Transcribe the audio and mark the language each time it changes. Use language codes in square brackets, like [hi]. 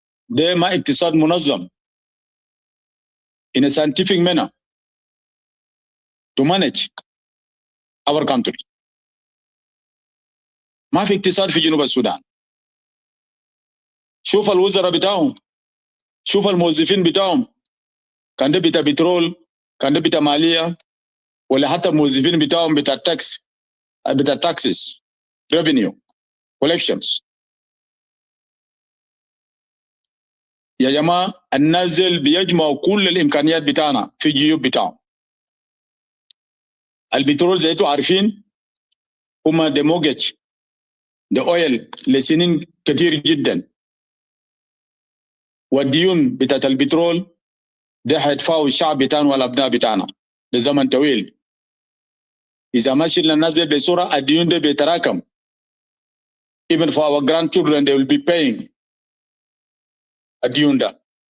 [ar] ده ما اقتصاد منظم [en] in a scientific manner to manage our country. [ar] ما في اقتصاد في جنوب السودان. شوف الوزراء بتاعهم، شوف الموظفين بتاعهم، كان ده بتاع بترول، كان ده بتاع مالية، ولا حتى الموظفين بتاعهم بتاع تاكس، بتاع [en] taxes, revenue, collections. [ar] يا جماعة النازل بيجمعوا كل الإمكانيات بتاعنا في جيوب بتاعهم. البترول زي انتوا عارفين هما ده موجج ده اويل لسنين كتير جدا، والديون بتاعت البترول ده هيدفعوا الشعب بتاعنا والأبناء بتاعنا لزمن طويل. إذا ما شلنا النازل بسرعة الديون ده بيتراكم. [en] Even for our grandchildren they will be paying [ar] الديون ده.